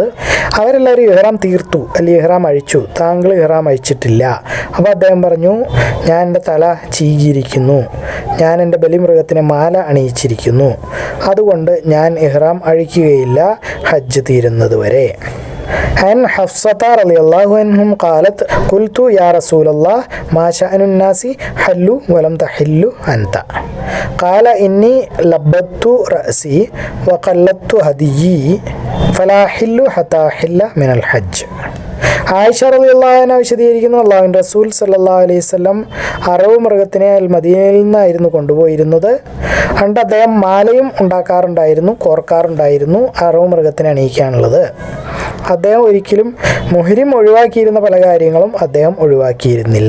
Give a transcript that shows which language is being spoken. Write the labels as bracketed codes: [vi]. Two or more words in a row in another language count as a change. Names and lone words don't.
[ml] അവരെല്ലാവരും ഇഹ്റാം തീർത്തു, അല്ലെങ്കിൽ ഇഹ്റാം അഴിച്ചു, താങ്കൾ ഇഹ്റാം അഴിച്ചിട്ടില്ല. അപ്പോൾ അദ്ദേഹം പറഞ്ഞു, ഞാൻ എൻ്റെ തല ചീകിയിരിക്കുന്നു, ഞാൻ എൻ്റെ ബലിമൃഗത്തിനെ മാല അണിയിച്ചിരിക്കുന്നു, അതുകൊണ്ട് ഞാൻ ഇഹ്റാം അഴിക്കുകയില്ല ഹജ്ജ് തീരുന്നത് വരെ. [ar] عن حفصة رضي الله عنهم قالت قلت يا رسول الله ما شأن الناس حلوا ولم تحل أنت قال إني لبدت رأسي وقلدت هديي فلا أحل حتى أحل من الحج. [ml] ആയിഷ [ar] رضي الله عنها [ml] വിശദീകരിക്കുന്നു, അള്ളാഹുവിൻ്റെ റസൂൽ [ar] صلى الله عليه وسلم [ml] അറവ് മൃഗത്തിനെ മദീനയിൽ നിന്നായിരുന്നു കൊണ്ടുപോയിരുന്നത്. അതുകൊണ്ട് അദ്ദേഹം മാലയും ഉണ്ടാക്കാറുണ്ടായിരുന്നു, കോർക്കാറുണ്ടായിരുന്നു അറവ് മൃഗത്തിനെ അണിയിക്കാനുള്ളത്. അദ്ദേഹം ഒരിക്കലും മുഹ്രിം ഒഴിവാക്കിയിരുന്ന പല കാര്യങ്ങളും അദ്ദേഹം ഒഴിവാക്കിയിരുന്നില്ല.